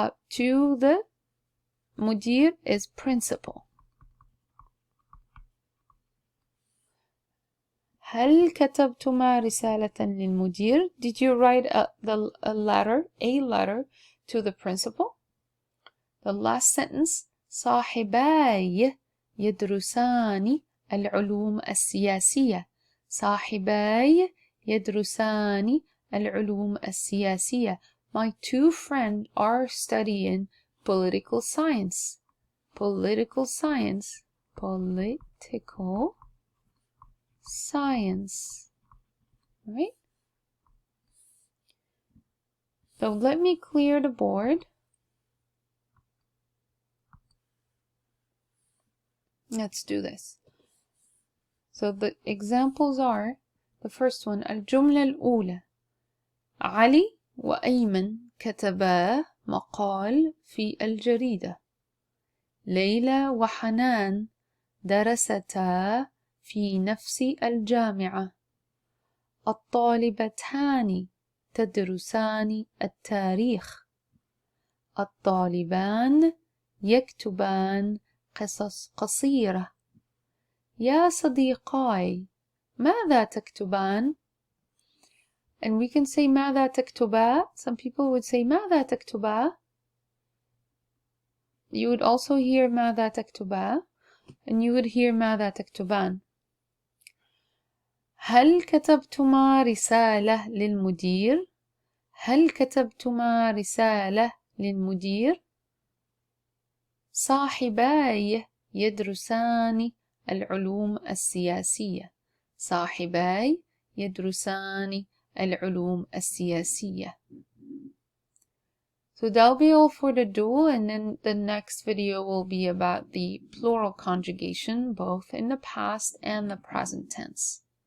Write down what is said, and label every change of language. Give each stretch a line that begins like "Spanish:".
English: To the مدير is principal.
Arabic: هل كتبتما رسالة للمدير?
English: Did you write a letter to the principal? The last sentence.
Arabic: صاحباي يدرسان العلوم السياسية. صاحباي يدرسان العلوم السياسية.
English: My two friends are studying political science. Political science. Political science. Right? So let me clear the board. Let's do this. So the examples are, the first one,
Arabic: الجملة الأولى. علي وأيمن كتبا مقال في الجريدة. ليلى وحنان درستا في نفس الجامعة. الطالبتان تدرسان التاريخ. الطالبان يكتبان قصص قصيرة. يا صديقاي ماذا تكتبان?
English: And we can say
Arabic: ماذا تكتبا.
English: Some people would say ماذا تكتبا. You would also hear
Arabic: ماذا تكتبا,
English: and you would hear
Arabic: ماذا تكتبان. هل كتبتما رسالة للمدير؟ هل كتبتما رسالة للمدير؟ صاحباي يدرسان العلوم السياسية. صاحباي يدرسان العلوم السياسية.
English: So that'll be all for the dual, and then the next video will be about the plural conjugation, both in the past and the present tense.